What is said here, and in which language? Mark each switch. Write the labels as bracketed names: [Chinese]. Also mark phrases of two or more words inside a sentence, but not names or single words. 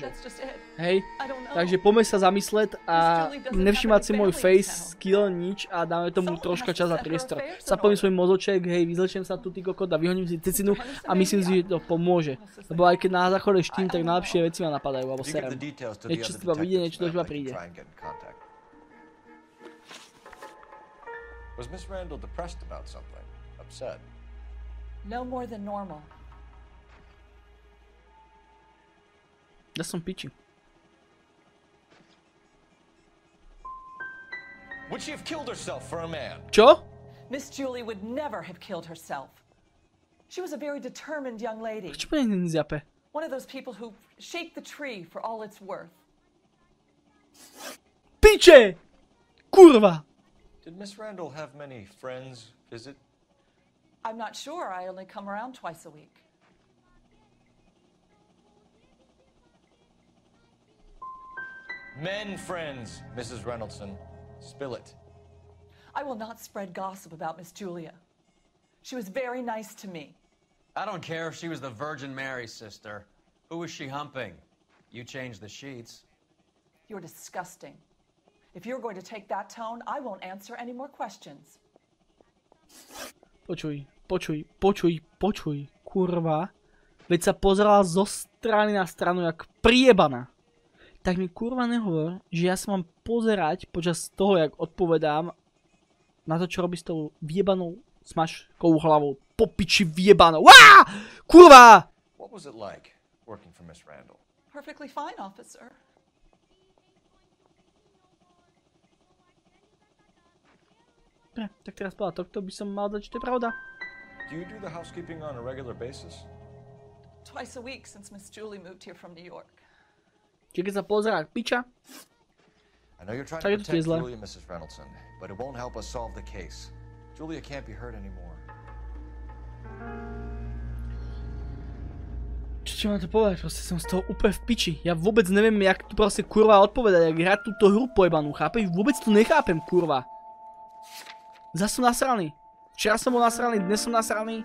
[Slovak] Hej, takže poďme sa zamysleť a nevšimať si môj face, skill, nič a dáme tomu troška čas a priestor. Zapojím svoj mozoček, hej, vyzlečiem sa tu ty kokot a vyhoním si cecinu a myslím si, že to pomôže. Lebo aj keď na záchode štím, tak najlepšie veci ma napadajú, alebo serem. Niečo z teba vyjde, niečo do teba príde. [English] Was Miss Randall depressed about something? Upset? No more than normal. That's some piči. Would she have killed herself for a man? [Slovak] Čo? [English] Miss Julie would never have killed herself. She was a very determined young lady. [Slovak] Prečo po nej nezjape? [English] One of those people who shake the tree for all it's worth. [Slovak] Piče! Kurva! [English] Did Miss Randall have many friends visit? I'm not sure. I only come around twice a week. Men friends, Mrs. Reynoldson. Spill it. I will not spread gossip about Miss Julia. She was very nice to me. I don't care if she was the Virgin Mary's sister. Who was she humping? You changed the sheets. You're disgusting. If you're going to take that tone, I won't answer any more questions. [Slovak] Počuj, kurva. Veď sa pozerala zo strany na stranu jak priebaná. Tak mi kurva nehovor, že ja sa mám pozerať počas toho, jak odpovedám na to, čo robí s tou vyjebanou smažkou hlavou. Po piči vyjebanou. Á! Kurva! [English] What was it like working for Miss Randall? Perfectly fine, officer. [Slovak] Tak teraz povedal, to by som mal dať, že to je pravda. [English] Do you do the housekeeping on a regular basis? Twice a week since Miss Julie moved here from New York. [Slovak] Čiže keď sa pozerá piča, [English] I know you're trying to protect Julia, Mrs. Reynoldson, but it won't help us solve the case. Julia can't be hurt anymore. [Slovak] Čo ti mám to povedať? Proste som z toho úplne v piči. Ja vôbec neviem, jak tu proste kurva odpovedať, jak hrať túto hru pojebanú, chápeš? Vôbec to nechápem, kurva. Zas som nasraný. Včera som bol nasraný, dnes som nasraný.